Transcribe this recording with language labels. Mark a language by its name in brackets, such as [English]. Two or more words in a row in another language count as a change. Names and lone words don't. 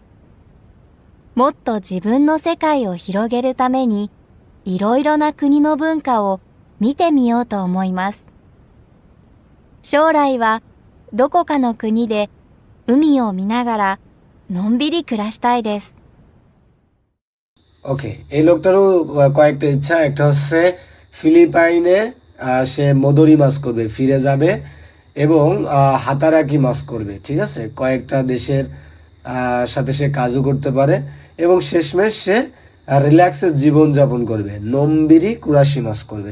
[Japanese] もっと自分の世界を広げるためにいろいろな国の文化を見てみようと思います。将来はどこかの国で海を見ながらのんびり暮らしたいです。 [Bangla] ওকে, এই লোকটারও কয়েকটা ইচ্ছা। একটা হচ্ছে ফিলিপাইনে সে [Japanese] 戻り ます [Bangla] করবে, ফিরে যাবে, এবং [Japanese] 働き ます [Bangla] করবে। ঠিক আছে, কয়েকটা দেশের সাথে সে কাজও করতে পারে, এবং শেষমেশ সে রিল্যাক্সের জীবনযাপন করবে, [Japanese] のんびり 暮らし ます [Bangla] করবে।